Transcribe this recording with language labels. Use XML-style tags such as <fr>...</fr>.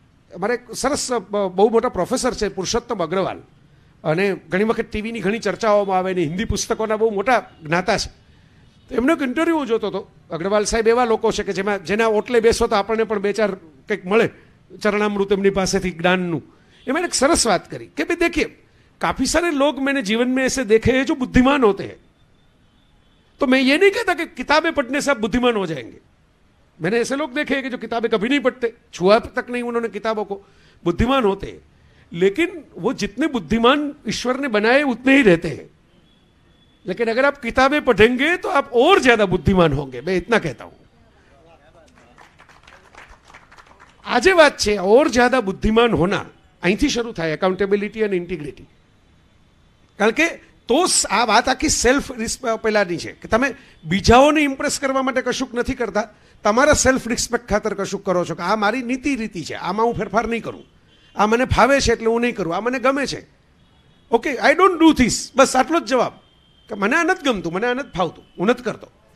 <gu>અમારે એક સરસ બહુ મોટા પ્રોફેસર છે પુરુષોત્તમ અગ્રવાલ, અને ઘણી વખત ટીવીની ઘણી ચર્ચાઓમાં આવે ને હિન્દી પુસ્તકોના બહુ મોટા જ્ઞાતા છે. તો એમનો એક ઇન્ટરવ્યૂ જોતો હતો. અગ્રવાલ સાહેબ એવા લોકો છે કે જેના ઓટલે બેસો તો આપણને પણ બે ચાર કંઈક મળે ચરણામૃત એમની પાસેથી જ્ઞાનનું.</gu> <hi>એમાં एक सरस बात करी कि भाई देखिए काफी सारे लोग मैंने जीवन में ऐसे देखे हैं जो बुद्धिमान होते हैं, तो मैं ये नहीं कहता कि किताबें पढ़ने से आप बुद्धिमान हो जाएंगे. मैंने ऐसे लोग देखे हैं कि जो किताबें कभी नहीं पढ़ते, छुआ तक नहीं उन्होंने किताबों को, बुद्धिमान होते हैं, लेकिन वो जितने बुद्धिमान ईश्वर ने बनाए उतने ही रहते हैं. लेकिन अगर आप किताबें पढ़ेंगे तो आप और ज्यादा बुद्धिमान होंगे, मैं इतना कहता हूं.</hi> <gu>આજે વાત છે</gu> <hi>और ज्यादा बुद्धिमान होना</hi> <gu>અહીંથી શરૂ થાય, એકાઉન્ટેબિલિટી અને ઇન્ટિગ્રિટી. કારણ કે તો આ વાત આખી સેલ્ફ પેલાની છે કે તમે બીજાઓને ઇમ્પ્રેસ કરવા માટે કશુંક નથી કરતા, તમારા સેલ્ફ રિસ્પેક્ટ ખાતર કશુંક કરો છો કે આ મારી નીતિ રીતિ છે, આમાં હું ફેરફાર નહીં કરું, આ મને ફાવે છે એટલે હું નહીં કરું, આ મને ગમે છે,</gu> <en>okay I don't do this,</en> <gu>બસ આટલો જ જવાબ, કે મને આ નથી ગમતું, મને આ નથી ફાવતું, હું નથી કરતો.</gu>